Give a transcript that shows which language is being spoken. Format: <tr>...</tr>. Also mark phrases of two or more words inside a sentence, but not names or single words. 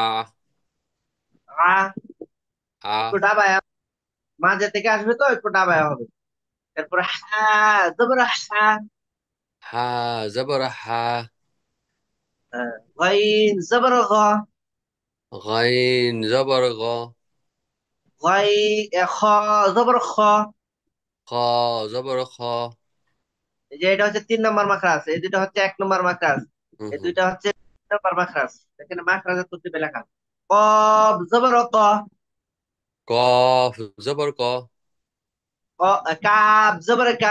<bn>আ। একটু আ। ডাবায়, মাঝে থেকে আসবে তো একটু ডাবায় হবে। তারপর হা জবর হা। হা জবর হা।</bn> <ar>غين زبر غا।</ar> <bn>গাইন জবর গ।</bn> <ar>غي خا زبر خا।</ar> <bn>খ জবর খ। এই যে এটা হচ্ছে 3 নম্বর মাখরাজ, এই দুইটা হচ্ছে 1 নম্বর মাখরাজ, হুম এই হুম। দুইটা হচ্ছে 2 নম্বর মাখরাজ। এখানে মাখরাজের তরতিবে লেখা। কব জবর ক। কফ জবর ক। কাব জবর কা।</bn>